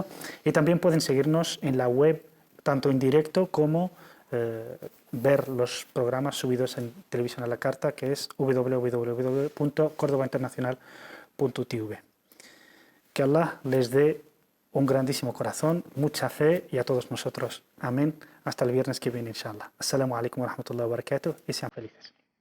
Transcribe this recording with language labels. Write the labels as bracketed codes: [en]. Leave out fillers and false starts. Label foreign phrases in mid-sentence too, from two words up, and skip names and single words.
[es] Y también pueden seguirnos en la web, tanto en directo como ver los programas subidos en Televisión a la Carta, que es www.cordobainternacional.tv. Que Allah les dé un grandísimo corazón, mucha fe y a todos nosotros. Amén. Hasta el viernes que viene, inshallah. [ar] السلام عليكم ورحمة الله وبركاته [es] y sean felices.